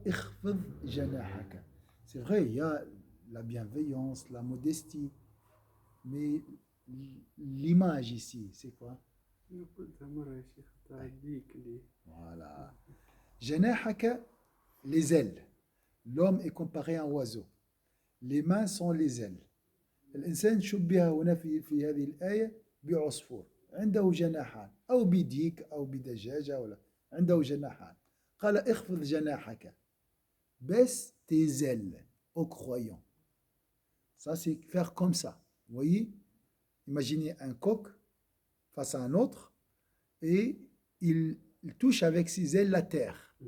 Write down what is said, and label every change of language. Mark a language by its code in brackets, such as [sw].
[fr] Ikhfid janahaka. C'est vrai, il y a la bienveillance, la modestie, mais l'image ici, c'est quoi? Voilà. Janahaka, les ailes. L'homme est comparé à un oiseau. Les mains sont les ailes. [ar] الإنسان شبه هنا في هذه الآية بعصفور عنده جناحان أو بديك أو بدجاجة ولا عنده جناحان. قال اخفض جناحك, [fr] baisse tes ailes aux croyants. Ça c'est faire comme ça. Vous voyez, imaginez un coq face à un autre et il touche avec ses ailes la terre.